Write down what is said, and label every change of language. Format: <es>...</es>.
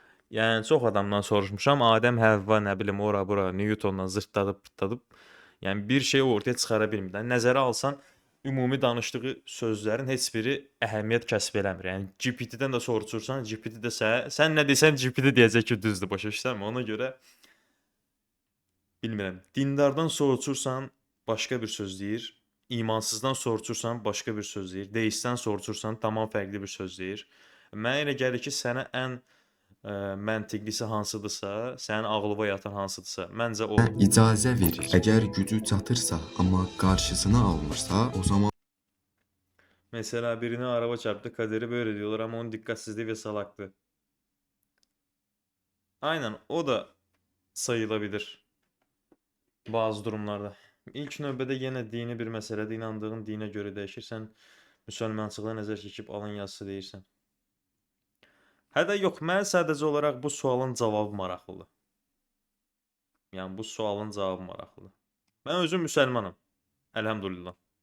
<az>Yəni çox adamdan soruşmuşam, Adəm Həvva nə bilim ora bura Newtondan zırtdadıb pırtdadıb. Yəni bir şey ortaya çıxara bilmir. Nəzərə alsan ümumi danışdığı sözlərin heç biri əhəmiyyət kəsb eləmir. Yəni GPT-dən də soruşursan, GPT də sən nə desən GPT deyəcək ki, düzdür, başa düşürsən? Ona görə bilmirəm. Dindardan soruşursan başqa bir söz deyir. İmansızdan soruşursan başqa bir söz deyir. Deistdən soruşursan tamam fərqli bir söz deyir. Mənə elə gəlir ki, sənə ən məntiqlisi hansıdırsa, sənin ağlına yatan hansıdırsa, məncə o. icazə verir. Əgər gücü çatırsa, amma qarşısını almırsa, o zaman</az> <tr>Mesela birine araba çarptı, kaderi böyle diyorlar ama onun dikkatsizliği ve salaklığı. Aynen, o da sayılabilir bazı durumlarda.</tr> <az>İlk növbədə yenə dini bir məsələdə inandığın dinə görə dəyişir. Sən müsəlmançılığa nəzər çəkib alın yazısı deyirsən. Hə də yox, mən sadəcə olaraq bu sualın cavabı maraqlıdır. Yəni bu sualın cavabı maraqlıdır. Mən özüm müsəlmanam. Əlhəmdülillah.</az>